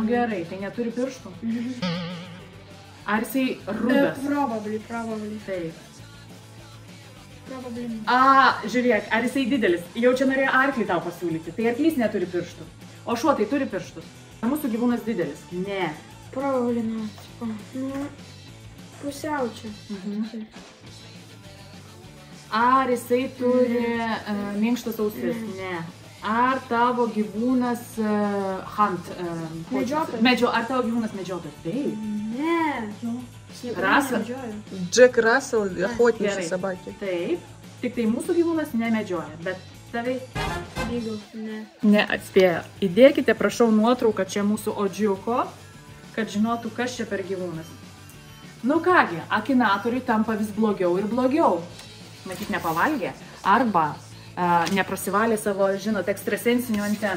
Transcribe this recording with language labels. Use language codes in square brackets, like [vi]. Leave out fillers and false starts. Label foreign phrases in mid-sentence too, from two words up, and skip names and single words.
[lt] Nu gerai, tai neturi pirštų. Ar jisai rudas? Probably. Taip. Probably. Žiūrėk, ar jisai didelis? Jau čia norėjo arklį tau pasiūlyti. Tai arklys neturi pirštų. O šuo tai turi pirštus. Ar mūsų gyvūnas didelis? Ne. [en] Probably not. [lt] Nu, pusiau čia. Ar jisai turi minkštas ausis? Ne. Ar tavo gyvūnas hunt? Medžiotojas. Ar tavo gyvūnas medžiotojas? Taip. Ne. Rasa? [ru] Джек Рассел, охотничьи [lt] Gerai. [ru] собаки. [lt] Taip. Tik tai mūsų gyvūnas nemedžioja, bet tavai Lygiau, ne. neatspėjo. Įdėkite, prašau, nuotrauką čia mūsų odžiuko, kad žinotų, kas čia per gyvūnas. Nu kągi, akinatoriui tampa vis blogiau ir blogiau. Matyt, nepavalgė arba neprasivalė savo, žinot, ekstrasensinių antenų.